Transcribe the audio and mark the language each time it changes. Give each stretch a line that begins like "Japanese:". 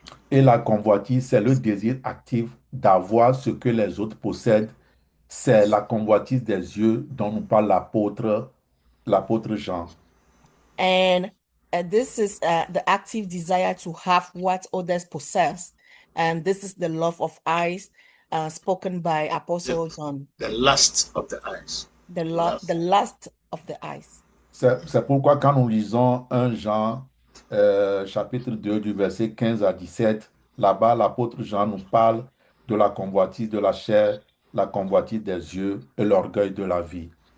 French: Et la convoitise, c'est le désir actif d'avoir ce que les autres possèdent. C'est la convoitise des yeux dont nous parle l'apôtre Jean.
English: And this is the active desire to have what others possess. And this is the love of eyes spoken by Apostle John. The lust of the eyes. The lust of the eyes.
French: C'est pourquoi quand nous lisons 1 Jean chapitre 2 du verset 15 à 17, là-bas l'apôtre Jean nous parle de la convoitise de la chair, la convoitise des yeux et l'orgueil de la vie.